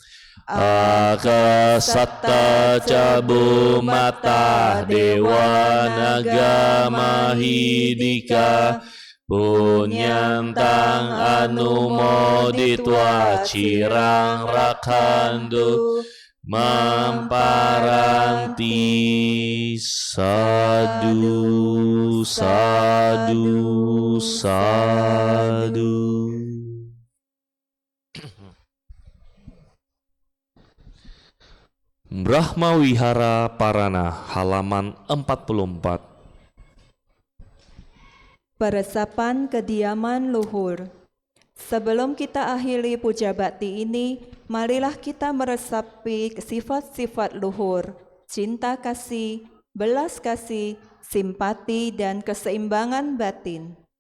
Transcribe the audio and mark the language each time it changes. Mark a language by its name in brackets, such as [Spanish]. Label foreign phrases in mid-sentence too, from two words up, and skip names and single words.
[Pali] Akasatta cabu mata dewa naga mahidika Punyantang anumoditwa cirang rakandu mamparanti sadu sadu sadu. [Indonesian] Brahma Wihara Parana halaman 44. Peresapan kediaman luhur. Sebelum kita akhiri puja bakti ini, marilah kita meresapi sifat-sifat luhur, cinta kasih, belas kasih, simpati, dan keseimbangan batin.